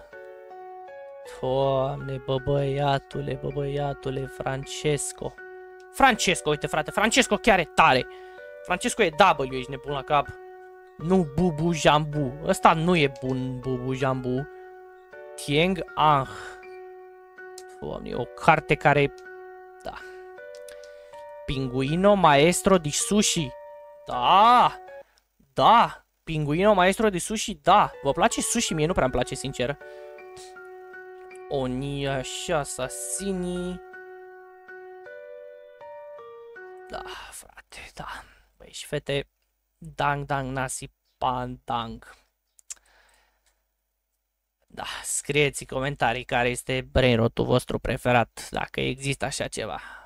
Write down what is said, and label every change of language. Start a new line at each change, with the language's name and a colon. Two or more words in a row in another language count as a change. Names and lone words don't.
Romanian: Doamne, bă, băiatule, Francesco, uite, frate, Francesco chiar e tare. Francesco e W, ești nebun la cap. Nu Bubu Jambu. Ăsta nu e bun, Bubu Jambu. Tieng Ang. Doamne, o carte care... Da. Pinguino Maestro di Sushi. Da. Pinguino Maestro di Sushi, da. Vă place sushi? Mie nu prea îmi place, sincer. Oni și asasinii. Da, frate, da. Băi, și fete, dang nasi pandang. Da, scrieți în comentarii care este brain rot-ul vostru preferat, dacă există așa ceva.